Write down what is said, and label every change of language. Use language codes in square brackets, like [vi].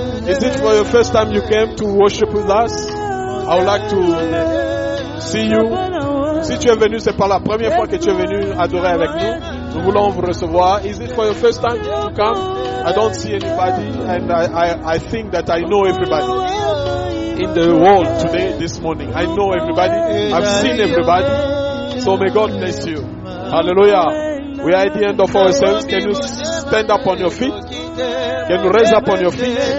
[en] Is it for your first time you came to worship with us? I would like to see you. [fr] Si tu es venu, c'est pas la première fois que tu es venu adorer avec nous. Nous voulons vous recevoir. [en] Is it for your first time to come? I don't see anybody, and I think that I know everybody in the world today, this morning. I know everybody. I've seen everybody. So may God bless you. Hallelujah. We are at the end of our service. Can you stand up on your feet? Can you raise up on your feet?